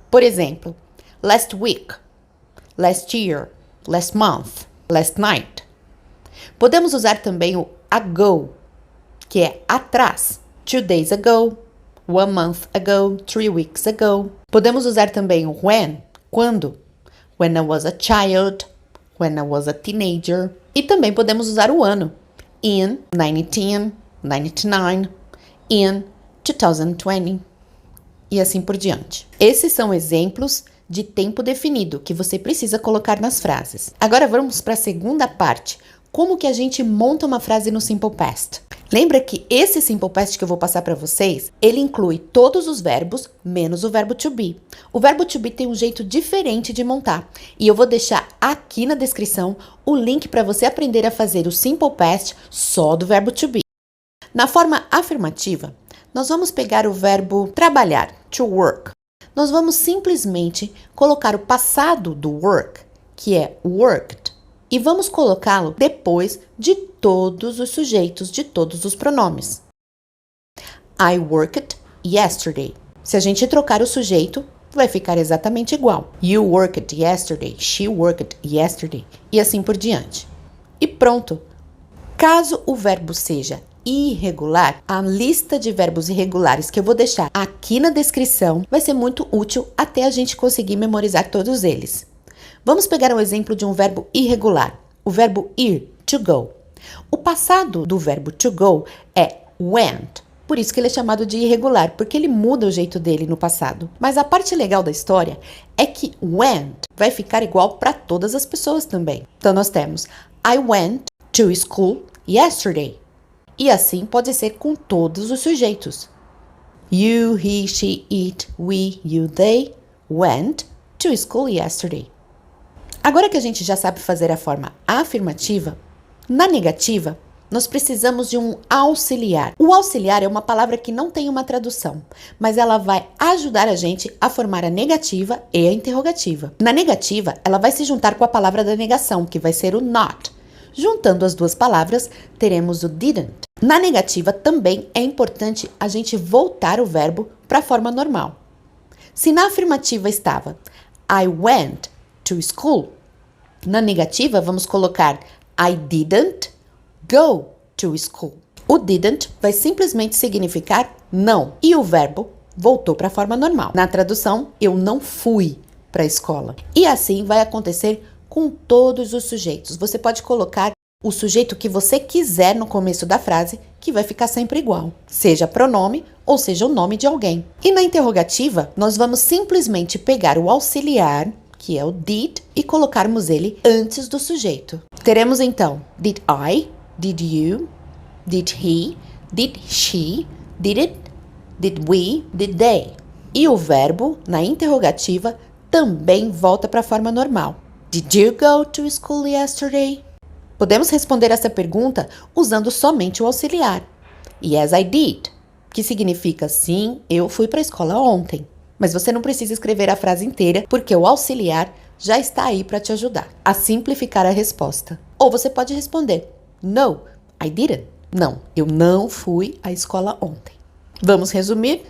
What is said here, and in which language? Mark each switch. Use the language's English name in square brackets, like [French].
[Portuguese] Por exemplo, [English] last week, last year, last month, last night. [Portuguese] Podemos usar também o ago, que é atrás. [English] 2 days ago, 1 month ago, 3 weeks ago. [Portuguese] Podemos usar também o when, quando. [English] When I was a child, when I was a teenager. [Portuguese] E também podemos usar o ano. [English] In 1910, 99, in 2020. [Portuguese] E assim por diante. Esses são exemplos de tempo definido que você precisa colocar nas frases. Agora vamos para a segunda parte. Como que a gente monta uma frase no Simple Past? Lembra que esse Simple Past que eu vou passar para vocês, ele inclui todos os verbos, menos o verbo to be. O verbo to be tem um jeito diferente de montar. E eu vou deixar aqui na descrição o link para você aprender a fazer o Simple Past só do verbo to be. Na forma afirmativa, nós vamos pegar o verbo trabalhar, to work. Nós vamos simplesmente colocar o passado do work, que é worked, e vamos colocá-lo depois de todos os sujeitos, de todos os pronomes. [English] I worked yesterday. [Portuguese] Se a gente trocar o sujeito, vai ficar exatamente igual. [English] You worked yesterday, she worked yesterday, [Portuguese] e assim por diante. E pronto! Caso o verbo seja irregular, a lista de verbos irregulares que eu vou deixar aqui na descrição vai ser muito útil até a gente conseguir memorizar todos eles. Vamos pegar um exemplo de um verbo irregular, o verbo ir, to go. O passado do verbo to go é went, por isso que ele é chamado de irregular, porque ele muda o jeito dele no passado. Mas a parte legal da história é que went vai ficar igual para todas as pessoas também. Então nós temos [English] I went to school yesterday. [Portuguese] E assim pode ser com todos os sujeitos. [English] You, he, she, it, we, you, they went to school yesterday. [Portuguese] Agora que a gente já sabe fazer a forma afirmativa, na negativa, nós precisamos de um auxiliar. O auxiliar é uma palavra que não tem uma tradução, mas ela vai ajudar a gente a formar a negativa e a interrogativa. Na negativa, ela vai se juntar com a palavra da negação, que vai ser o not. Juntando as duas palavras, teremos o didn't. Na negativa, também é importante a gente voltar o verbo para a forma normal. Se na afirmativa estava [English] I went to school, [Portuguese] na negativa vamos colocar [English] I didn't go to school. [Portuguese] O didn't vai simplesmente significar não e o verbo voltou para a forma normal. Na tradução, eu não fui para a escola. E assim vai acontecer com todos os sujeitos. Você pode colocar o sujeito que você quiser no começo da frase, que vai ficar sempre igual, seja pronome ou seja o nome de alguém. E na interrogativa, nós vamos simplesmente pegar o auxiliar, que é o did, e colocarmos ele antes do sujeito. Teremos então [English] did I, did you, did he, did she, did it, did we, did they. [Portuguese] E o verbo, na interrogativa, também volta para a forma normal. [English] Did you go to school yesterday? [Portuguese] Podemos responder essa pergunta usando somente o auxiliar. [English] Yes, I did, [Portuguese] que significa sim, eu fui para a escola ontem. Mas você não precisa escrever a frase inteira, porque o auxiliar já está aí para te ajudar a simplificar a resposta. Ou você pode responder, [English] no, I didn't. [Portuguese] Não, eu não fui à escola ontem. Vamos resumir?